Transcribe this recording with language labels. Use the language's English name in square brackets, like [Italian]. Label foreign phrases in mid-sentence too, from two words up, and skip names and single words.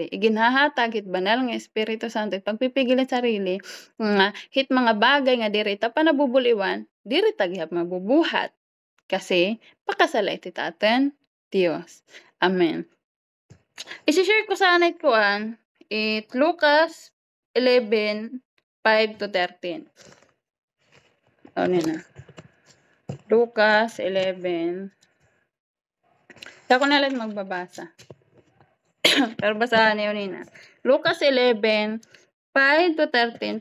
[Waray] Iginhahatag hit banal nga Espiritu Santo it pagpipigil it sarili nga hit mga bagay nga diri ta pa nabubuliwan, diri ta gyud mabubuhat. Kasi pakasala iti taten Dios. Amen. Isi-share ko sana it kuan it Lucas 11:5-13. Ano na? Lucas 11. Ako na lang magbabasa. Pero basahan niyo nina. Lucas 11:5-13.